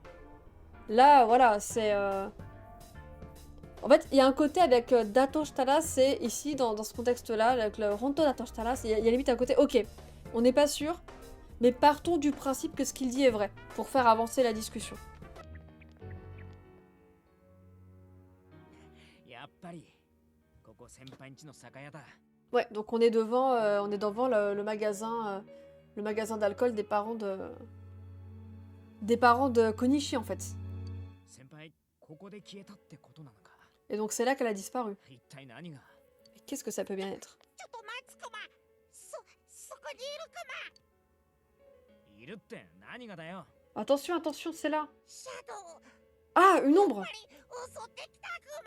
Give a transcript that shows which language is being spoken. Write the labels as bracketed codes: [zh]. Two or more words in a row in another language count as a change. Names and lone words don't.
[fr] Là, voilà, c'est... En fait, il y a un côté avec [ja] だとしたら, [fr] c'est ici, dans ce contexte-là, avec le [ja] 本当だとしたら, [fr] il y a limite un côté, ok, on n'est pas sûr, mais partons du principe que ce qu'il dit est vrai, pour faire avancer la discussion. [ja] やっぱりここ先輩んちの酒屋だ。 [fr] Ouais, donc on est devant le magasin d'alcool des parents de Konishi en fait. [ja] 先輩ここで消えたってことなのか。 [fr] Et donc c'est là qu'elle a disparu. [ja] 一体何が。 [fr] Et qu'est-ce que ça peut bien être? [ja] ちょっと待つクマ。そこにいるクマ。いるって何がだよ。 [fr] Attention, attention, c'est là. [ja] シャドウ。 [fr] Ah, une ombre. [ja] やっぱり襲ってきたクマ。